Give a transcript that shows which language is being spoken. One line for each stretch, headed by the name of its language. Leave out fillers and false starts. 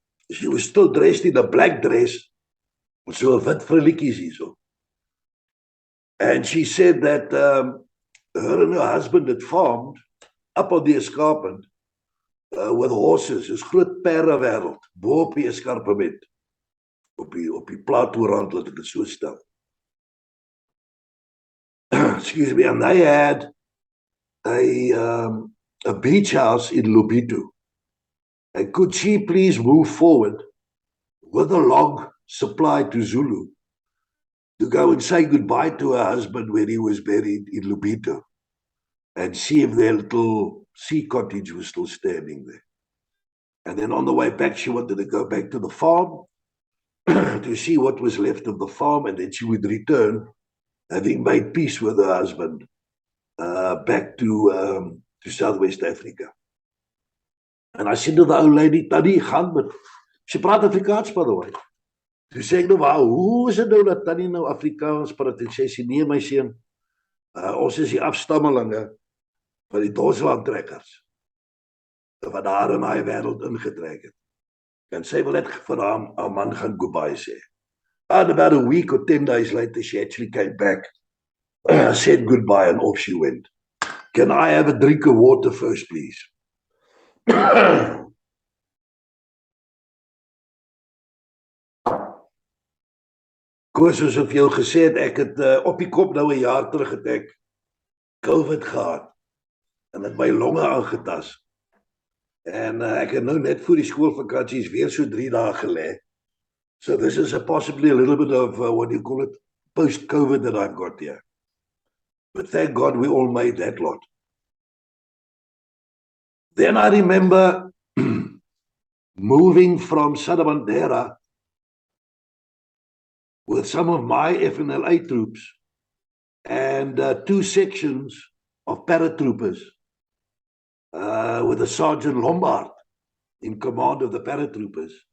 English: She was still dressed in a black dress, so a
Afrikaans: wit frilletjies hierso.
English: And she said that her and her husband had farmed up on the escarpment with horses.
Afrikaans: Is groot perrewêreld bo op die escarpement. Op die plateaurand, laat ek dit so stel.
English: Excuse me, and they had a beach house in Lubito. And could she please move forward with a log supply to Zulu to go and say goodbye to her husband when he was buried in Lubito and see if their little sea cottage was still standing there. And then on the way back, she wanted to go back to the farm to see what was left of the farm, and then she would return, having made peace with her husband, back to Southwest Africa. And I said to the old lady,
Afrikaans: Tannie, gaan met.
English: She praat Afrikaans, by the way.
Afrikaans: Toe sê ek nou, hoe is dit nou dat Tannie nou Afrikaans praat? En sy sê, nee, my seun, ons is die afstammelinge van die Doslandtrekkers, wat daar in daai wêreld ingetrek het. En sy wil net vir haar man gaan goodbye sê.
English: And about a week or 10 days later, she actually came back, said goodbye, and off she went. Can I have a drink of water first, please?
Afrikaans: Koos, soos ek jou gesê het, ek het op die kop nou 'n jaar terug het ek COVID gehad en het my longe aangetas. En ek het nou net voor die skoolvakansies weer so 3 dae gelê.
English: So this is possibly a little bit of, what do you call it, post-COVID that I've got here. But thank God we all made that lot. Then I remember moving from Sadabandera with some of my FNLA troops and 2 sections of paratroopers with a Sergeant Lombard in command of the paratroopers.